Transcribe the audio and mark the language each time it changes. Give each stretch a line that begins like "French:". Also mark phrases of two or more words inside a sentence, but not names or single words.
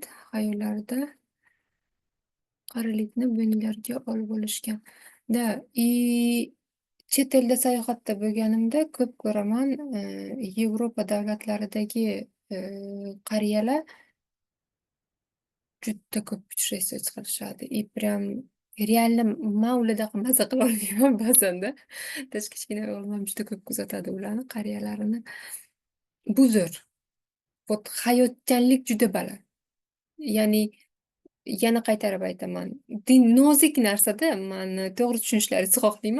Uzbek: Xayollarida qarilikni bo'ynilariga olib olishgan. Chet elda sayohatda bo'lganimda ko'p ko'raman, Yevropa davlatlaridagi qariyalar juda ko'p putешествовать qilishadi.
Russian: И прям реально
Uzbek: men ulardaqa maza qilolmayman ba'zanda. Tashqi kichkina o'g'lim juda ko'p kuzatadi ularni, qariyalarini. Bu zo'r. Вот hayotchanlik juda baland. Ya'ni yana qaytarib aytaman. Nozik narsada meni to'g'ri tushunishlaringizni xohlayman.